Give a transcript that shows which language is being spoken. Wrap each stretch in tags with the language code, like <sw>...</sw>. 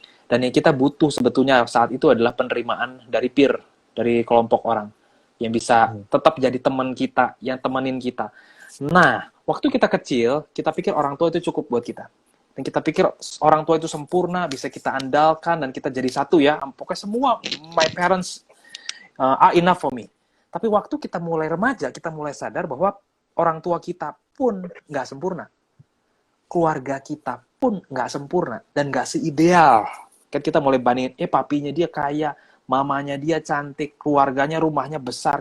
<id>Dan yang kita butuh sebetulnya saat itu adalah penerimaan dari peer, dari kelompok orang yang bisa Hmm. tetap jadi teman kita, yang temenin kita. Nah, waktu kita kecil, kita pikir orang tua itu cukup buat kita. Dan kita pikir orang tua itu sempurna, bisa kita andalkan, dan kita jadi satu ya. Pokoknya semua,</id> <en>my parents are enough for me.</en> <id>Tapi waktu kita mulai remaja, kita mulai sadar bahwa orang tua kita pun nggak sempurna. Keluarga kita pun nggak sempurna dan nggak seideal. Kan kita mulai bandingin, papinya dia kaya, mamanya dia cantik, keluarganya rumahnya besar.</id>